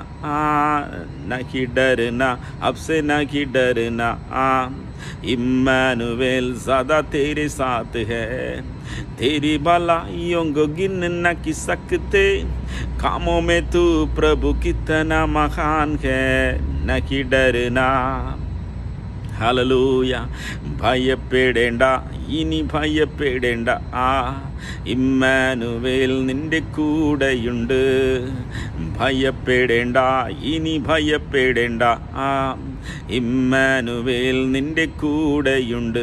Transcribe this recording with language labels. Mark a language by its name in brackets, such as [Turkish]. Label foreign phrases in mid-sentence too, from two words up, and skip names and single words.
[Hindi] नहीं डरना, अब से नहीं डरना, इम्मानुएल सदा तेरे साथ है। तेरी भलाइयों को गिन नहीं सकते, कामों में तू प्रभु कितना महान है। नहीं डरना, [Malayalam] ഹല്ലേലൂയ. ഭയപ്പെടേണ്ട, ഇനി ഭയപ്പെടേണ്ട, ഇമ്മാനുവേൽ നിന്റെ കൂടെയുണ്ട്. ഭയപ്പെടേണ്ട, ഇനി ഭയപ്പെടേണ്ട, ഇമ്മാനുവേൽ നിന്റെ കൂടെയുണ്ട്.